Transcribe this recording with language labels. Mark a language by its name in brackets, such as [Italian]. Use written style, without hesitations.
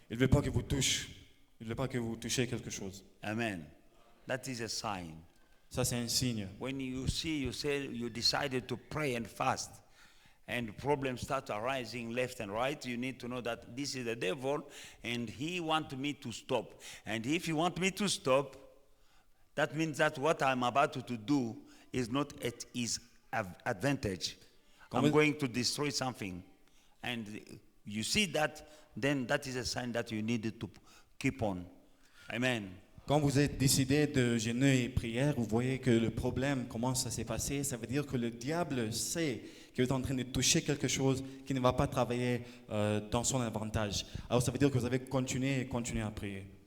[French] Il ne veut pas que vous touchiez. Il ne veut pas que vous touchiez quelque chose. [English] Amen. That is a sign. [French] Ça, c'est un signe. [English] When you decided to pray and fast, and problems start arising left and right, you need to know that this is the devil, and he wants me to stop. And if he wants me to stop, that means that what I'm about to do is not at his advantage. I'm going to destroy something. And you see that, then that is a sign that you need to keep on. Amen. [French] Quand vous êtes décidé de jeûner et prière, vous voyez que le problème commence à s'effacer. Ça veut dire que le diable sait que vous êtes en train de toucher quelque chose qui ne va pas travailler dans son avantage. Alors ça veut dire que vous avez continué à prier.